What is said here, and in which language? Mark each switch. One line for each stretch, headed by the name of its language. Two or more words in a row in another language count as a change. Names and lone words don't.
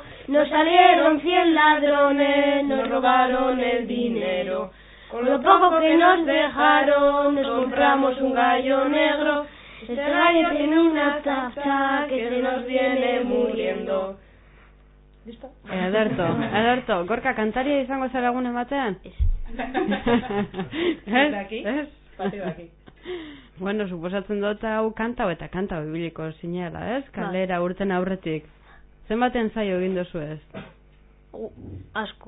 Spanish: Nos salieron 100 ladrones, nos robaron el dinero. Con lo poco que nos dejaron, nos compramos un gallo negro. Este gallo tiene una tacha que se nos viene muriendo. ¿Listo?
Basque: Ederto, Gorka, kantaria izango zara egunen batean? Ez? Bati. Bueno, suposatzen dut hau kantau ibiliko zinela, ez? Kalera urten aurretik. Zenbaten zaio egin dozu ez? Asko.